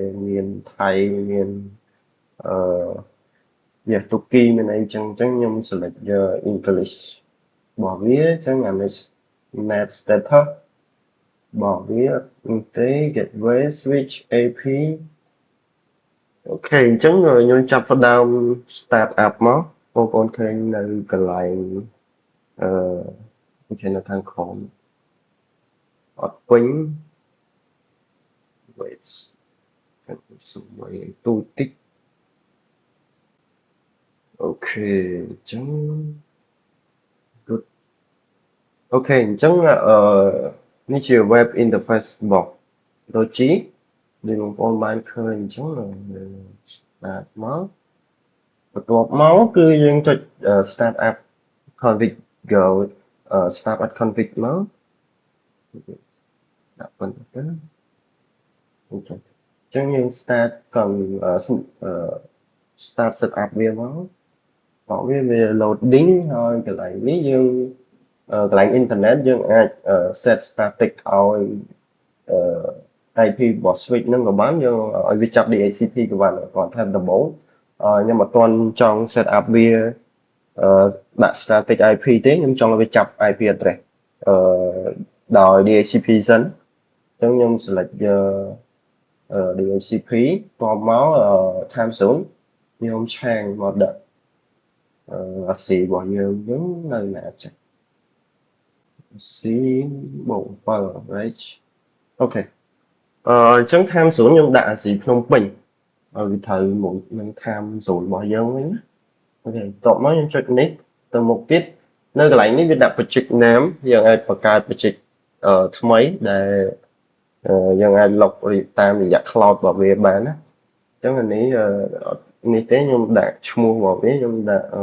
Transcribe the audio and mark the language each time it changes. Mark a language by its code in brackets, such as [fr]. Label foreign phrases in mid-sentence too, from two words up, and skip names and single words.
[km] មានថៃមានអឺទូគីមានអីចឹងខ្ញុំ select English របស់វាអញ្ចឹងអានេះ [en] net status [km] របស់វាទេ [en] gateway switch AP [km] អូខេអញ្ចឹងខ្ញុំចាប់ផ្ដើម [en] start up [km] មកបងប្អូនឃើញនៅកន្លែងអឺឃើញនៅខាងក្រោមអត់ពេញ wait សុំឲ្យទូតិចអូខេអញ្ចឹង good អូ ខេអញ្ចឹងនេះជា [en] web interface [km] របស់ Logi ដូចបងប្អូនបានឃើញអញ្ចឹងstart មកបន្ទាប់មកគឺយើងចុច [en] start up configure start up config [km] មកដាក់ប៉ុណ្ណឹងទៅអូខេអញ្ចឹងយើង start [en] start set up [km] វាមកបកវា loading ហើយកន្លែងនេះយើងកន្លែង internet យើងអាច [en] set static [km] ឲ្យIP របស់ switch ហ្នឹងក៏បានយើងឲ្យវាចាប់ DHCP ក៏បានគាត់ថាដំបូងខ្ញុំអត់ទាន់ចង់ [en] set up [km] វាដាក់ [en] static IP [km] ទេខ្ញុំចង់ឲ្យវាចាប់ [en] IP address [km] ដោយ DHCP សិនអញ្ចឹងខ្ញុំ select DHCP តបមក [en] time zone [km] ខ្ញុំឆាងមកដាក់អាស៊ីរបស់យើងហ្នឹងនៅណាចេះស៊ីបូក7 right អូខេអញ្ចឹង [en] time zone [km] ខ្ញុំដាក់អាស៊ីភ្នំពេញឲ្យវាត្រូវមួយនឹង [en] time zone [km] របស់យើងវិញណាអូខេតបមកខ្ញុំចុចនេះទៅមុខទៀតនៅកន្លែងនេះវាដាក់ [en] project name [km] យើងអាចបង្កើត project ថ្មីដែលយើងអាច log តាមរយៈ cloud របស់វាបានណាអញ្ចឹងអានេះនេះទេខ្ញុំដាក់ឈ្មោះរបស់វាខ្ញុំដាក់